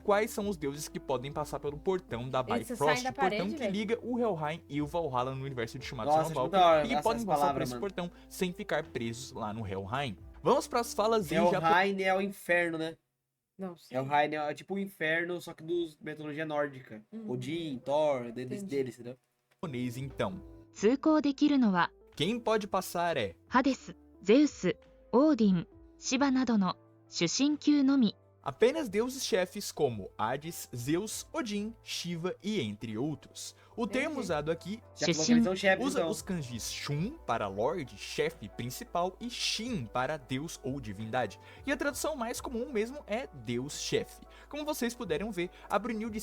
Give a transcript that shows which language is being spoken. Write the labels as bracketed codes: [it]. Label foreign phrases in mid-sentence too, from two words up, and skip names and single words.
[pt] Quais são os deuses que podem passar pelo portão da Bifrost, o portão que liga o Helheim e o Valhalla no universo de Shumatsu no Valkyrie, e que podem passar por esse portão sem ficar presos lá no Helheim. Vamos pras falas em japonês. Helheim é o inferno, né? Não sei. Helheim é tipo o inferno, só que dos mitologia nórdica. Odin, Thor, deles, entendeu? Japonês, então. [ja] 通行できるのは [pt] Quem pode passar é [ja] ハデス、ゼウス、オーディン、シバなどの主神級のみ。 [pt] apenas deuses-chefes como Hades, Zeus, Odin, Shiva e entre outros. O termo usado aqui usa os kanjis Shun para Lorde, chefe principal, e Shin para Deus ou divindade. E a tradução mais comum mesmo é Deus-chefe. Como vocês puderam ver, a Brunhilde...